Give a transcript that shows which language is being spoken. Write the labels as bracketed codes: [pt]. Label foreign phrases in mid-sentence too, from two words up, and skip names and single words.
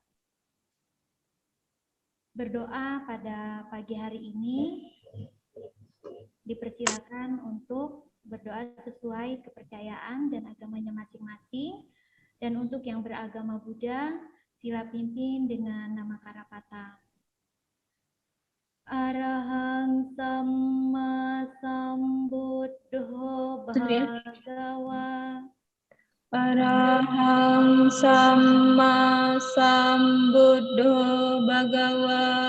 [id] Berdoa pada pagi hari ini, dipersilakan untuk berdoa sesuai kepercayaan dan agamanya masing-masing. Dan untuk yang beragama Buddha, sila pimpin dengan nama Karapata. [pi] Arahang Samma Sambuddho Bhagawa. Arahang Samma Sambuddho Bhagawa.